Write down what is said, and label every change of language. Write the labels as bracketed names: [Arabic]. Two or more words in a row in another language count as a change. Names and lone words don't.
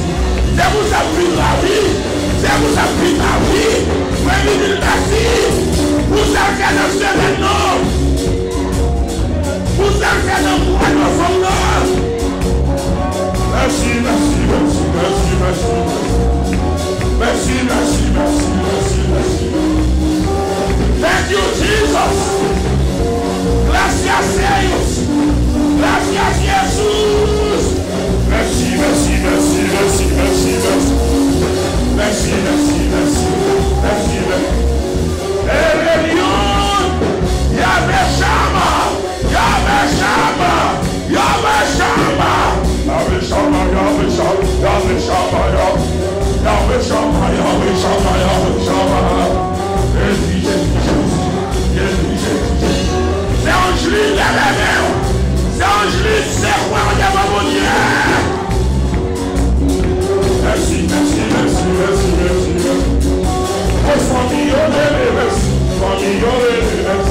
[French] Je vous ai pris la vie, je vous ai pris la vie, merci, vous avez un seul nom, vous avez un point de fondement. Merci, merci, merci, merci, merci. Merci, merci, merci, merci, merci. [English] Thank you, Jesus. [Spanish] Gracias, Deus. Gracias, Jesus. [French] Merci, merci, merci, merci, merci, merci. Merci, merci, merci, merci, merci. [Hebrew] עליון, יהוה שמה, יהוה שמה, יהוה שמה, יהוה שמה, יהוה שמה, יהוה שמה, יהוה שמה, יהוה שמה, יהוה שמה. [French] Jésus, Jésus, Jésus, Jésus. C'est Angélique, la mère. C'est Angélique, c'est roi, regarde mon Dieu. Merci, merci, merci, merci, merci. Oh, famille, merci. Famille, merci.